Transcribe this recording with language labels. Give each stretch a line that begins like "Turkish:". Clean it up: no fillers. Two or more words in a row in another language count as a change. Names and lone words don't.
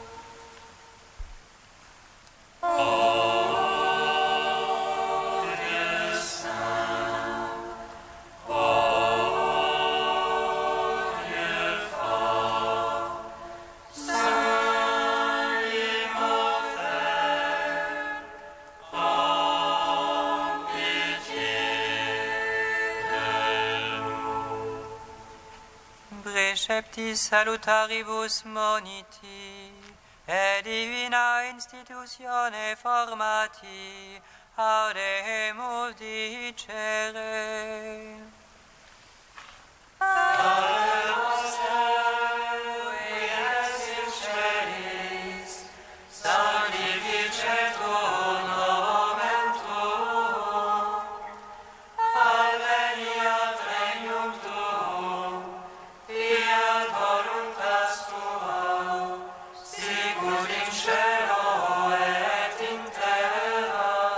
French: Ô Dieu saint, ô Dieu fort, Saint immortel, prends pitié de nous.
Latin: Preceptis salutaribus moniti, et divina institutione formati, audemus dicere. Sanctificetur nomen tuum, adveniat regnum tuum, fiat voluntas tua, sicut in cielo et in terra.